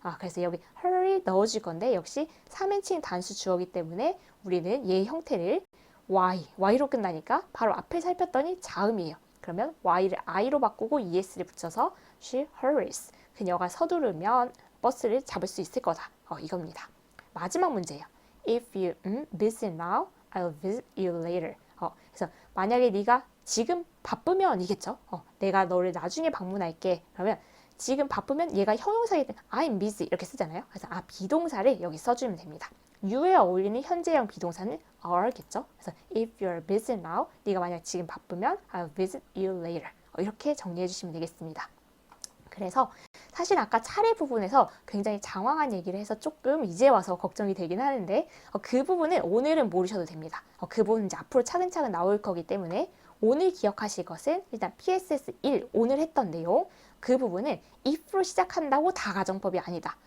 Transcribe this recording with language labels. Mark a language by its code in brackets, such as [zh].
[ko] 그래서 여기 hurry 넣어줄 건데 역시 3인칭 단수 주어기 때문에 우리는 얘 형태를 y로 끝나니까 바로 앞에 살폈더니 자음이에요. 그러면 y를 i로 바꾸고 es를 붙여서 [en] she hurries. [ko] 그녀가 서두르면 버스를 잡을 수 있을 거다. 이겁니다. 마지막 문제예요. [en] If you busy now, I'll visit you later. [ko] 그래서 만약에 네가 지금 바쁘면 이겠죠. 내가 너를 나중에 방문할게. 그러면 지금 바쁘면 얘가 형용사일 때 [en] I'm busy [ko] 이렇게 쓰잖아요. 그래서 비동사를 여기 써주면 됩니다. you에 어울리는 현재형 비동사는 are겠죠. [en] 그래서 if you're busy now, [ko] 네가 만약 지금 바쁘면 [en] I'll visit you later. [ko] 이렇게 정리해 주시면 되겠습니다. 그래서 사실 아까 차례 부분에서 굉장히 장황한 얘기를 해서 조금 이제 와서 걱정이 되긴 하는데 그 부분은 오늘은 모르셔도 됩니다. 그 부분은 이제 앞으로 차근차근 나올 거기 때문에 오늘 기억하실 것은 일단 PSS 1 오늘 했던 내용 그 부분은 if로 시작한다고 다 가정법이 아니다.